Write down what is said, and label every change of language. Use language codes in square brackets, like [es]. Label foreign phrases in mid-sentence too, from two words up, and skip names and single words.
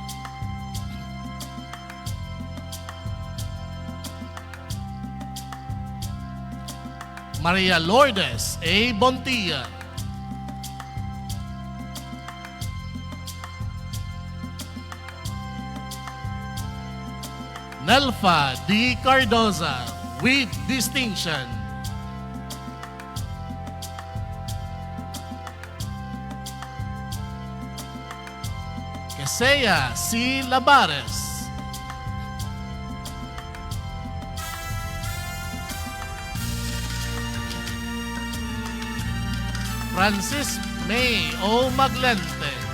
[en] Maria Lourdes A. Bontilla. Nelfa D. Cardoza with distinction. Kesea C. Labares. Francis May O. Maglente.